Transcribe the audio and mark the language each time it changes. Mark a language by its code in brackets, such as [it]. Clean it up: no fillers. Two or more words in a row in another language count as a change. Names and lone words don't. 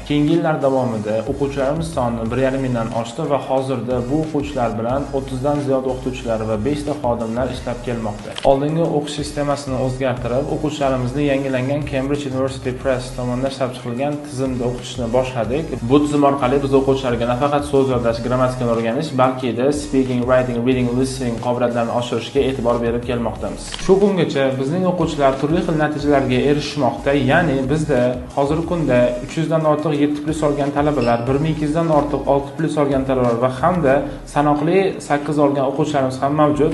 [uz] Keyingi yillar davomida o'quvchilarimiz soni 1,5 mingdan oshdi va hozirda bu o'quvchilar bilan 30 dan ziyod o'qituvchilar va 5 ta xodimlar ishlab kelmoqda. Oldingi o'qish sistemasini o'zgartirib, o'quvchilarimizni yangilangan Cambridge University Press tomonidan ishlab chiqilgan tizimda o'qitishni boshladik. Bu tizim orqali biz o'quvchilarga nafaqat so'z yodlash, grammatikani o'rganish, balki de [en] speaking, writing, reading, listening [uz] qobiliyatlarini oshirishga e'tibor berib kelmoqdamiz. Shu kungacha bizning o'quvchilar turli xil natijalarga erishmoqda, ya'ni bizda hozirgi kunda 300 dan ortiq 7+ olgan talabalar, 1200 dan ortiq 6+ olgan talabalar va hamda sanoqli 8 olgan o'quvchilarimiz ham mavjud.